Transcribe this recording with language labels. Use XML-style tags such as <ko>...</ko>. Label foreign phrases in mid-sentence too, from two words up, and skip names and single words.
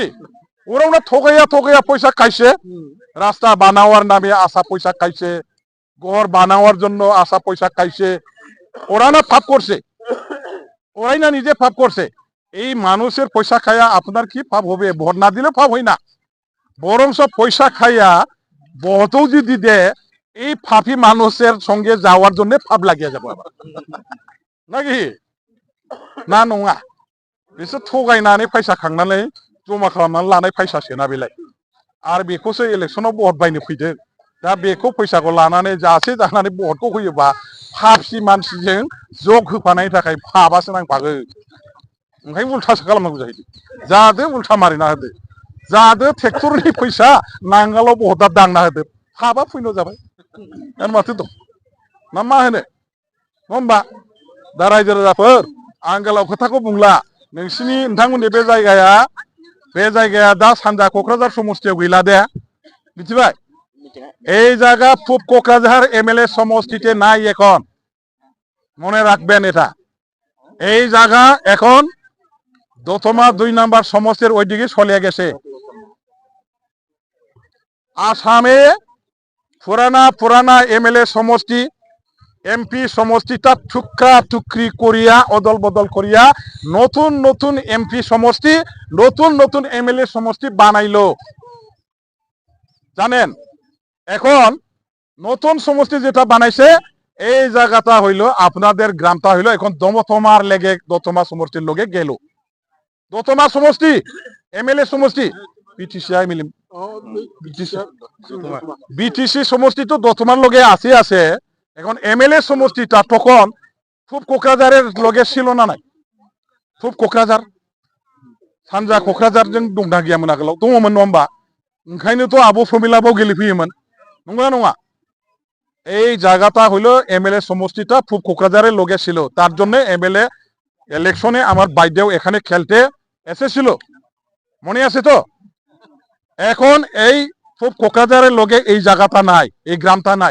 <bn>ওরা ঠগাইয়া পয়সা খাইছে, রাস্তা বানাওয়ার নামে আসা পয়সা খাইছে, ঘর বানাওয়ার জন্য আসা পয়সা খাইছে, ওরা না পাপ করছে, ওরাই না নিজে পাপ করছে। এই মানুষের পয়সা খাইয়া আপনার কি পাপ হবে? ভোট না দিলে পাপ হয় না, বরং সব পয়সা খাইয়া ভোটও যদি দে, এই পাপি মানুষের সঙ্গে যাওয়ার জন্য পাপ লাগিয়ে যাবো আবার নাকি।</bn> <brx>ना नङा, बिसोर थगायनानै फैसा खांनानै जमा खालामनानै लानाय फैसासो ना बेलाय, आरो बेखौसो इलेक्सनाव भट बायनो फैदों। दा बेखौ फैसाखौ लानानै जानानै भटखौ होयोबा पापि मानसिजों जग होफानायनि थाखाय पापआसो नांफागोन। ओंखायनो उल्थासो खालामनांगौ जाहैदों। जादो उल्था मारिना होदो, जादो ट्रेक्टरनि फैसा नांगालाव भटआ दांना होदो, पापआ फैनो जाबाय आरो माथो दं ना मा होनो? नङा होमबा? दा रायजो राजाफोर, आं गोलाव खोथाखौ बुंला, नोंथांमोननि बे जायगाया दा सानजा क'क्राझार समस्तियाव गैला दे, मिथिबाय?</brx> <bn>এই জায়গা পূব কোকরাঝার এমএলএ সমষ্টিতে নাই এখন, মনে রাখবেন এটা। এই জায়গা এখন দতমা 2 নম্বর সমষ্টির ওইদিকে চলে গেছে। আসামে পুরানা এমএলএ সমষ্টি, এমপি সমষ্টিটা টুকরা টুকরি করিয়া অদল বদল করিয়া নতুন এমপি সমষ্টি, নতুন এমএলএ সমষ্টি বানাইলো, জানেন? এখন নতুন সমষ্টি যেটা বানাইছে, এই জায়গাটা হইলো আপনাদের গ্রামটা হইলো এখন দতমা সমষ্টির লগে গেল। দতমা সমষ্টি এমএলএ সমষ্টি, বিটিসি সমষ্টি তো দতমার লগে আছে। এখন এমএলএ সমষ্টিটা তখন পূব কোকরাঝারের লগে ছিল না নাই?</bn> <brx>পূব কোকরাঝার सानजा क'क्राझारजों दंना गैयामोन आगोलाव? दङमोन नङा होमबा? ओंखायनोथ' आब' प्रमिलाबो गेलेफैयोमोन, नंगौना नङा?</brx> <bn>এই জায়গাটা হইলো এমএলএ সমষ্টিটা পূব কোকরাঝারের লগে ছিল, তার জন্য এমএলএ ইলেকশনে আমার বাইদেও এখানে খেলতে এসেছিল, মনে আছে তো? এখন এই পূব কোকরাঝারের লগে এই জায়গাটা নাই, এই গ্রামটা নাই।</bn>